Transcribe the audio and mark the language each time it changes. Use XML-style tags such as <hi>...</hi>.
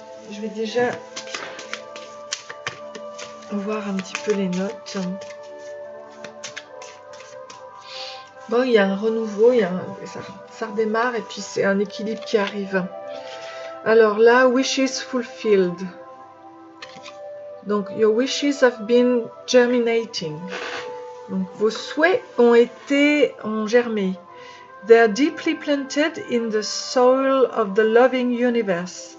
<fr>Je vais déjà voir un petit peu les notes. Bon, il y a un renouveau, ça redémarre et puis c'est un équilibre qui arrive. Alors là,</fr> <en>wishes fulfilled.</en> <fr>Donc,</fr> <en>your wishes have been germinating.</en> <fr>Donc, vos souhaits ont germé.</fr> <en>They are deeply planted in the soil of the loving universe.</en>